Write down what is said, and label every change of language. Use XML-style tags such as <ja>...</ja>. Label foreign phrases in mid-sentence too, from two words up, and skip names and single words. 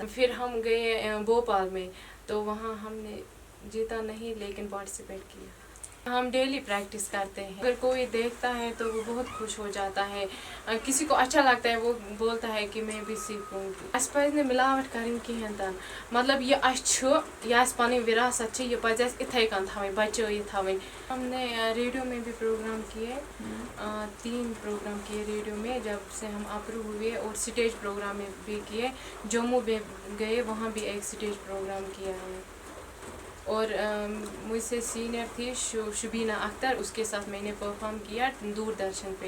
<hi>फिर हम गए भोपाल में, तो वहाँ हमने जीता नहीं लेकिन पार्टिसिपेट किया। हम डेली प्रैक्टिस करते हैं, अगर कोई देखता है तो वो बहुत खुश हो जाता है, किसी को अच्छा लगता है, वो बोलता है कि मैं भी सीखूंगी।</hi> <ks>अस पज ने मिलावट करें कहें तन मतलब यह पन विरासत यह पज इथे कन थवन बचि थवन।</ks> <hi>हमने रेडियो में भी प्रोग्राम किए, 3 प्रोग्राम किए रेडियो में जब से हम अप्रूव हुए, और</hi> <en>stage program</en> <hi>में भी किए। जम्मू में गए, वहाँ भी एक</hi> <en>stage program</en> <hi>किया है। और मुझसे सीनियर थी शुबीना अख्तर, उसके साथ मैंने परफॉर्म किया दूरदर्शन पे।</hi>